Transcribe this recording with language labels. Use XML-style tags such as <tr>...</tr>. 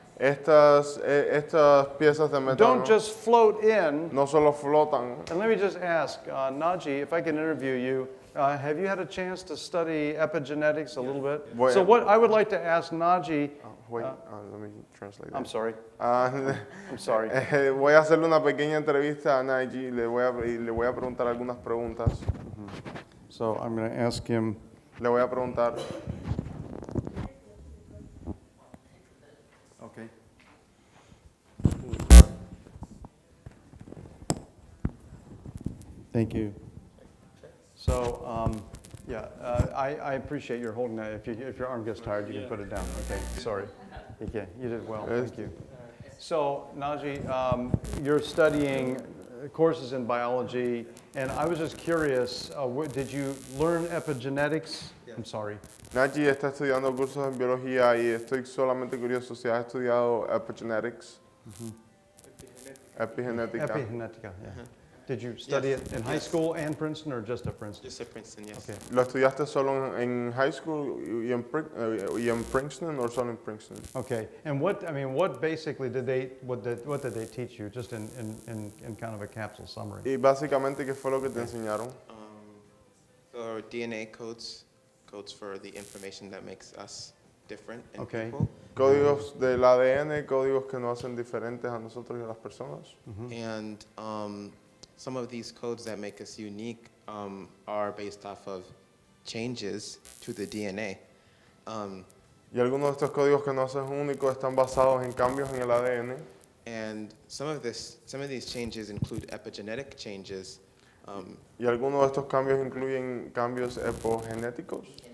<es>estas piezas de metano</es> <en>don't just float in.</en> <es>no solo flotan.</es> <en>And let me just ask, Naji, if I can interview you, have you had a chance to study epigenetics a little bit?</en> <es>Voy</es> <en>So a- what I would like to ask Naji, Wait, let me translate I'm that. sorry, Ah, I'm sorry.</en> <es>voy a hacerle una pequeña entrevista a Naiji y le voy a preguntar algunas preguntas.</es> <en>So I'm going to ask him,</en> <es>Le voy a preguntar,</es> <en>okay. Thank you. So, I appreciate your holding that. If your arm gets tired, you can put it down. Okay, sorry. Okay, you did well. Thank you. So, Naji, you're studying courses in biology, and I was just curious, did you learn epigenetics? I'm sorry.</en> <es>Naiji está estudiando cursos en biología y estoy solamente curioso si has estudiado epigenetics. Epigenética. Epigenetica, yeah.</es> <en>Did you study it in high school and Princeton, or just at Princeton? Just at Princeton, yes. Okay.</en> <es>¿Lo estudiaste solo en high school y en Princeton o solo en Princeton?</es> <en>Okay, and what basically what did they teach you, just in kind of a capsule summary?</en> <es>Y básicamente, ¿qué fue lo que te enseñaron?</es> <en>So or DNA codes for the information that makes us different in Okay. people.</en> <es>Códigos del ADN, códigos que nos hacen diferentes a nosotros y a las personas.</es> <en>And some of these codes that make us unique are based off of changes to the DNA.</en> <es>Y algunos de estos códigos que nos hacen únicos están basados en cambios en el ADN.</es> <en>And some of these changes include epigenetic changes.</en> <es>Y algunos de estos cambios incluyen cambios epigenéticos.</es>